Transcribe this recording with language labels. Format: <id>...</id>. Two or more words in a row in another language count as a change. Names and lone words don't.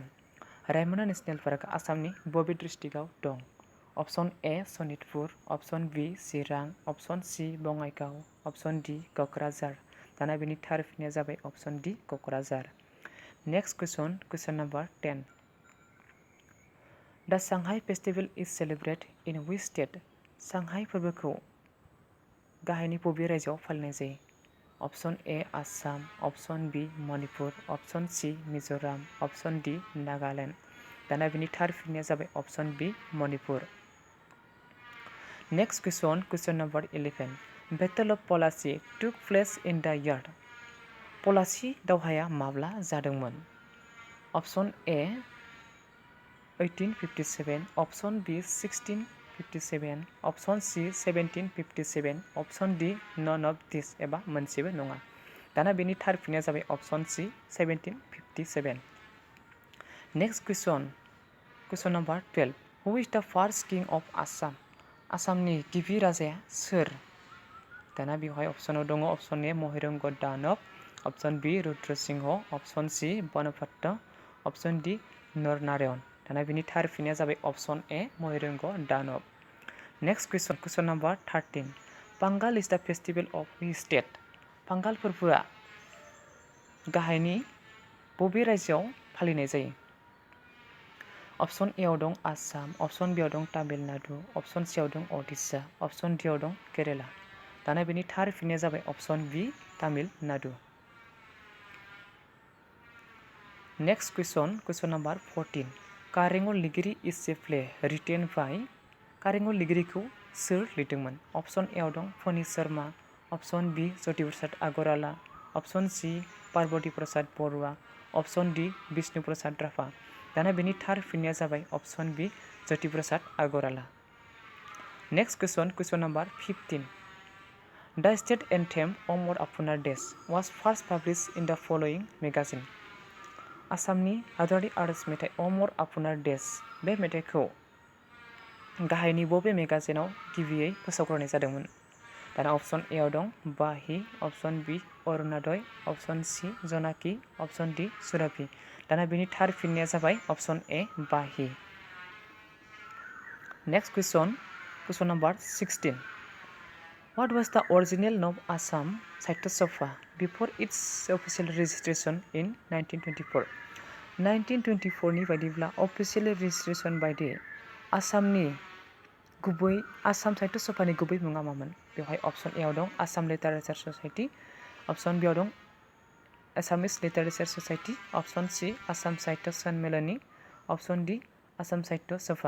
<brx>रायमना नेशनेल पार्कआ आसामनि बबे डिस्ट्रिक्टआव दं?</brx> <en>option A</en> <brx>सनितपुर,</brx> <en>option B</en> <brx>चिरां,</brx> <en>option C</en> <brx>बङाइगाव,</brx> <en>option D</en> <brx>क'क्राझार। दाना बेनि थार फिननाया जाबाय</brx> <en>option D</en> <brx>क'क्राझार।</brx> <en>next question number 10 The Shanghai Festival is celebrated in which state?</en> <brx>Shanghai फोरबोखौ गाहायनि बबे रायजोआव फालिनाय जायो?</brx> <en>Option A Assam, Option B Manipur, Option C Mizoram, Option D Nagaland.</en> <brx>दाना बिनि थार फिननाया जाबाय</brx> <en>Option B</en> <brx>Manipur.</brx> <en>Next question, question number 11. Battle of Polachi took place in the year.</en> <brx>Polachi दावहाया माब्ला जादोंमोन?</brx> <en>Option A 1857, Option B 1657, Option C 1757, Option D none of these</en> <brx>एबा मोनसेबो नङा. दाना बेनि थार फिननाया जाबाय</brx> <en>Option C</en> <brx>1757.</brx> <en>Next question, question number 12. Who is the first king of Assam?</en> <brx>आसामनि गिबि राजाया सोर? दाना बेवहाय अप्शनाव दङ</brx> <en>Option A</en> <brx>महिरंग दानव,</brx> <en>Option B</en> <brx>रुद्र सिंह,</brx> <en>Option C</en> <brx>बनपट्ट,</brx> <en>Option D</en> <brx>नरनारायण. दाना बेनि थार फिननाया जाबाय</brx> <en>Option A</en> <brx>महिरंग दानव.</brx> <en>Next question, question number 13. Pangal is the festival of which state?</en> <brx>पांगाल फोरबोआ गाहायनि बबे रायजोआव फालिनाय जायो?</brx> <en>Option A</en> <brx>आव दं आसाम,</brx> <en>Option B</en> <brx>आव दं तामिलनाडु,</brx> <en>Option C</en> <brx>आव दं ओडिशा,</brx> <en>Option D</en> <brx>आव दं केरेला. दाना बेनि थार फिननाया जाबाय</brx> <en>Option B</en> <brx>तामिलनाडु.</brx> <en>Next question, question number 14. कारेंग लिगिरि is a play written by.</en> <brx>कारेंग लिगिरिखौ सोर लिरदोंमोन?</brx> <en>Option A</en> <brx>आव दं</brx> <en>फणी शर्मा, Option B ज्योति प्रसाद आगरवाला, Option C पार्वती प्रसाद बरुवा, Option D विष्णु प्रसाद राभा.</en> <brx>दाना बेनि थार फिननाया जाबाय</brx> <en>Option B</en> <brx>ज्योति प्रसाद आगरवाला.</brx> <en>Next question, question number 15. The state anthem Amor Dash was first published in the following magazine.</en> <brx>आसामनि हादरारि आरज मेथाइ अमर आपुनार देश बे मेथाइखौ गाहायनि बबे मेगाजिनाव गिबियै फोसावग्रोनाय जादोंमोन? दाना</brx> <en>Option A</en> <brx>आव दं बाही,</brx> <en>Option B</en> <brx>अरुणोदय,</brx> <en>Option C</en> <brx>जनाकी,</brx> <en>Option D</en> <brx>सुरभि. दाना बेनि थार फिननाया जाबाय</brx> <en>Option A</en> <brx>बाही.</brx> <en>Next question, question number 16. What was the original name of Assam Sahitya Sabha before its official registration in 1924?</en> <brx>1924 नि बायदिब्ला</brx> <en>official registration</en> <brx>बायदि आसामनि गुबै आसाम साहित्य सभानि गुबै मुङा मामोन? बेवहाय</brx> <en>Option A</en> <brx>आव दं आसाम</brx> <en>literature society, Option B</en> <brx>आव दं</brx> <en>Assamese literature society, Option C</en> <brx>आसाम साहित्य सन्मेलनी,</brx> <en>Option D</en> <brx>आसाम साहित्य सभा.</brx>